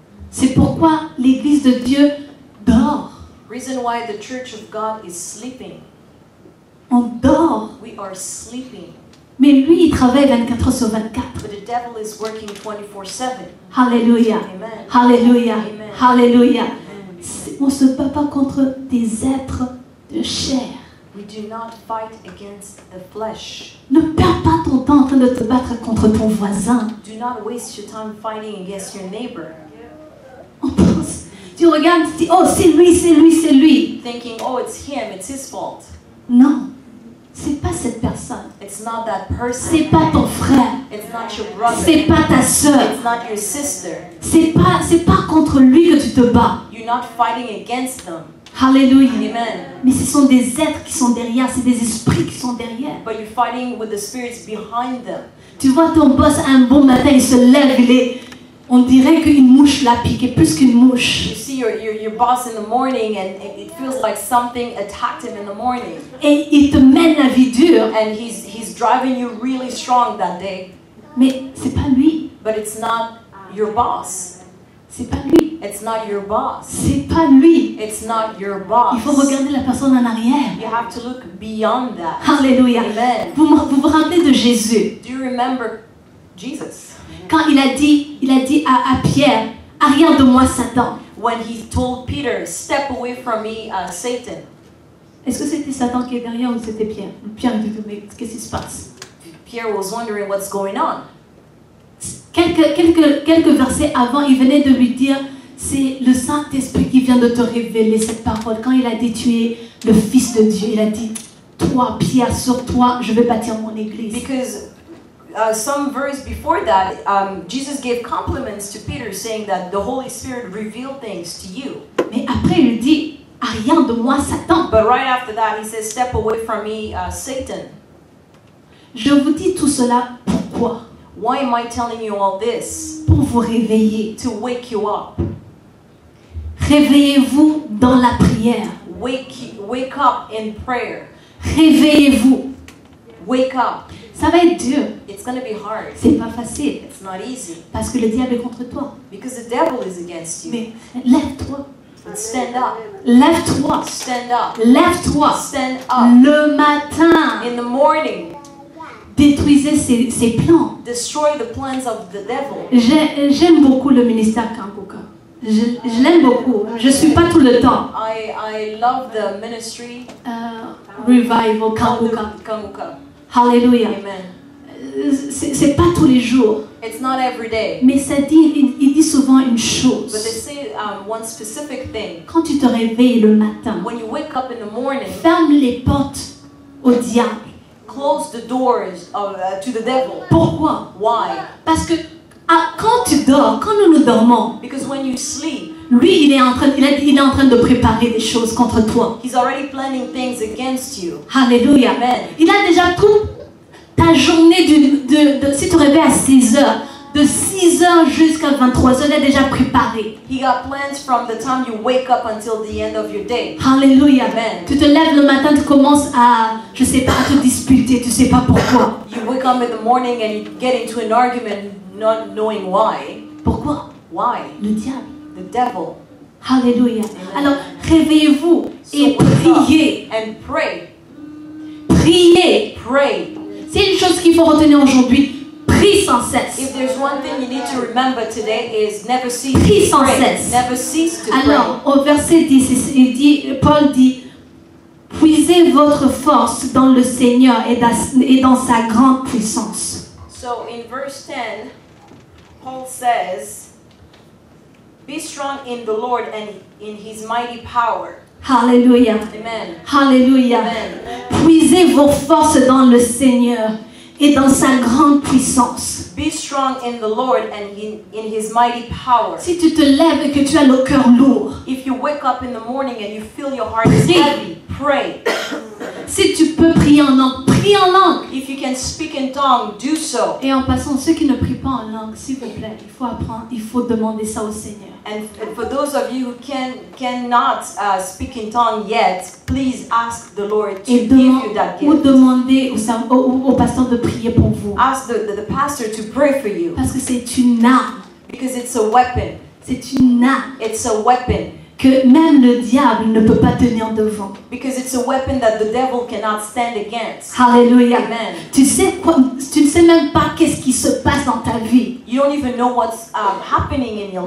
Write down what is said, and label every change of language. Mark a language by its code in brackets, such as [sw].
[fr] C'est pourquoi l'Église de Dieu dort. [en] Reason why the church of God is sleeping. [fr] On dort. [en] We are sleeping. [fr] Mais lui, il travaille 24 heures sur 24. [en] But the devil is working 24/7. [fr] Alléluia. [en] Amen. [fr] Alléluia. [en] Amen. [fr] Alléluia. [en] Amen. [fr] On ne se bat pas contre des êtres de chair. [en] We do not fight against the flesh. [fr] Ne perds pas ton temps en train de te battre contre ton voisin. [en] Do not waste your time fighting against your neighbor. [fr] On pense, tu regardes, tu dis, oh c'est lui, c'est lui, c'est lui. [en] Thinking, oh, it's him, it's his fault. [fr] Non, c'est pas cette personne. [en] It's not that person. [fr] C'est pas ton frère. [en] It's not your brother. [fr] C'est pas ta sœur. [en] It's not your sister. [fr] C'est pas contre lui que tu te bats. [en] You're not fighting against them. [fr] Alléluia. [en] Amen. [fr] Mais ce sont des êtres qui sont derrière, c'est des esprits qui sont derrière. [en] But you're fighting with the spirits behind them. [fr] Tu vois ton boss un bon matin, il se lève, on dirait qu'une mouche l'a piqué, plus qu'une mouche. [en] You see your boss in the morning and it feels like something attacked him in the morning. [fr] Et il te mène la vie dure. [en] And he's driving you really strong that day. [fr] Mais c'est pas lui. [en] But it's not your boss. [fr] C'est pas lui. [en] It's not your boss. [fr] C'est pas lui. [en] It's not your boss. [fr] Il faut regarder la personne en arrière. [en] You have to look beyond that. [fr] Alléluia. [en] Amen. [fr] Vous vous rappelez de Jésus? [en] Do you remember Jesus? [fr] Quand il a dit à Pierre, arrière de moi Satan. [en] When he told Peter, step away from me, Satan. [fr] Est-ce que c'était Satan qui est derrière ou c'était Pierre? Pierre dit, mais qu'est-ce qui se passe? [en] Pierre was wondering what's going on. [fr] Quelques versets avant, il venait de lui dire, c'est le Saint-Esprit qui vient de te révéler cette parole. Quand il a dit, tu es le Fils de Dieu, il a dit, toi, Pierre, sur toi, je vais bâtir mon église. [en] Because some verse before that, Jesus gave compliments to Peter, saying that the Holy Spirit revealed things to you. [fr] Mais après, il dit, arrière de moi, Satan. [en] But right after that, he says, step away from me, Satan. [fr] Je vous dis tout cela, pourquoi? [en] Why am I telling you all this? [fr] Pour vous réveiller. [en] To wake you up. [fr] Réveillez-vous dans la prière. [en] Wake up in prayer. [fr] Réveillez-vous. [en] Wake up. [fr] Ça va être dur. [en] It's going to be hard. [fr] C'est pas facile. [en] It's not easy. [fr] Parce que le diable est contre toi. [en] Because the devil is against you. [fr] Mais lève-toi. [en] But stand up. [fr] Lève-toi. [en] Stand up. [fr] Lève-toi. [en] Stand up. [fr] Le matin. [en] In the morning. [fr] Détruisez ses plans. [en] Destroy the plans of the devil. [fr] J'aime beaucoup le ministère Kangoka. Je l'aime beaucoup. Je ne suis pas tout le temps. [en] I love the ministry. Revival, Kanguka. Kanguka. Hallelujah. Amen. [fr] C'est pas tous les jours. [en] It's not every day. [fr] Mais ça dit, il dit souvent une chose. [en] But they say one specific thing. [fr] Quand tu te réveilles le matin, [en] When you wake up in the morning, [fr] ferme les portes au diable. [en] close the doors to the devil. [fr] Pourquoi? [en] Why? [fr] Parce que quand tu dors, quand nous dormons, [en] Because when you sleep, [fr] lui, il est en train de préparer des choses contre toi. [en] he's already planning things against you. [fr] Alléluia. [en] Amen. [fr] Il a déjà tout ta journée, si tu te réveilles à 6 heures, de 6 heures jusqu'à 23 heures, il a déjà préparé. [en] He got plans from the time you wake up until the end of your day. [fr] Alléluia. [en] Amen. [fr] Tu te lèves le matin, tu commences à, je sais pas, à te disputer, tu sais pas pourquoi. [en] You wake up in the morning and you get into an argument not knowing why. [fr] Pourquoi? [en] Why? [fr] Le diable. [en] The devil. [fr] Alléluia. [en] Amen. [fr] Alors, réveillez-vous et [en] wake up [fr] priez. [en] and pray. [fr] Priez. [en] Pray. [fr] C'est une chose qu'il faut retenir aujourd'hui. Prie sans cesse. [en] If there's one thing you need to remember today is never cease [fr] Prie [en] to [fr] sans [en] pray. [fr] cesse. [en] Never cease to pray. [fr] Alors, au verset 10, Paul dit, puisez votre force dans le Seigneur et dans sa grande puissance. [en] So in verse 10, Paul says, be strong in the Lord and in his mighty power. [fr] Alléluia. [en] Amen. [fr] Alléluia. [en] Amen. [fr] Puisez vos forces dans le Seigneur et dans sa grande puissance. [en] Be strong in the Lord and in his mighty power. [fr] Si tu te lèves et que tu as le cœur lourd, [en] If you wake up in the morning and you feel your heart is heavy, pray. [fr] si tu peux prier en langue, prie en langue. [en] If you can speak in tongue, do so. [fr] Et en passant, ceux qui ne prient pas en langue, s'il vous plaît, il faut apprendre, il faut demander ça au Seigneur. [en] And for those of you who cannot speak in tongue yet, please ask the Lord to [fr] Et [en] give you that [fr] ou [en] gift. [fr] demandez au pasteur de prier pour vous. [en] Ask the pastor to pray for you [fr] Parce que c'est une arme. [en] because it's a weapon. [fr] C'est une arme [en] It's a weapon [fr] que même le diable ne peut pas tenir devant. [en] because it's a weapon that the devil cannot stand against. [fr] Alléluia. [en] Amen. [fr] Tu ne sais même pas qu'est-ce qui se passe dans ta vie. [en] You don't even know what's happening in your